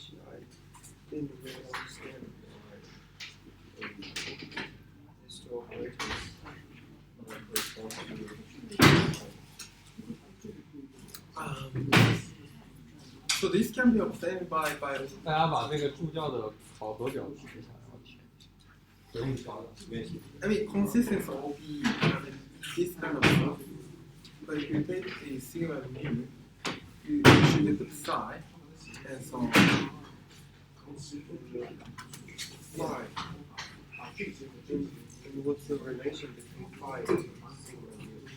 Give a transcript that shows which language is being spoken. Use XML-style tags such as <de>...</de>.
<en>I didn't really understand why these two operators correspond to. So this can be obtained by</en> <zh>大家把那个助教的考核表提一下，然后填，不用刷了，随便填。</zh> <en>I mean, consistency of the this kind of stuff. But if you take the sigma mu, you should get the psi, and so on. Phi. And what's the relation between phi and sigma mu?</en>